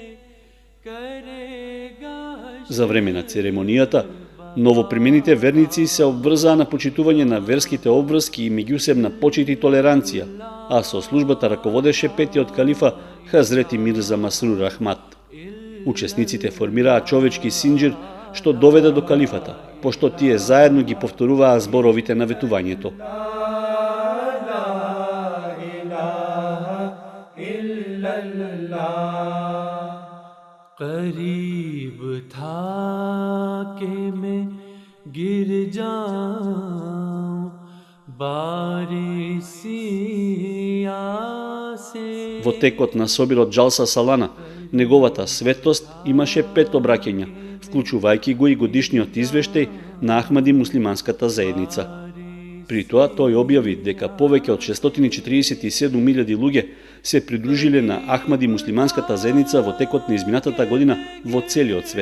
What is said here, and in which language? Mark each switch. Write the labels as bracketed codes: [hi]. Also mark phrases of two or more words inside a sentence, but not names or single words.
[mk] За време на церемонијата, новопримените верници се обврзаа на почитување на верските обврски и меѓусебна почит и толеранција, а со службата раководеше петиот калифа Хазрети Мирза Масрур Ахмад. Учесниците формираа човечки синџир што доведе до калифата, пошто тие заедно ги повторуваа зборовите на ветувањето. [ur] करीब था कि मैं गिर जाऊं बारिशिया से. [mk] Во текот на собирот џалса салана, неговата светост имаше 5 обраќања, вклучувајќи го и годишниот извештај на Ахмади муслиманската заедница. При тоа тој објави дека повеќе од 647.000 луѓе се придружиле на Ахмади муслиманската заедница во текот на изминатата година во целиот свет.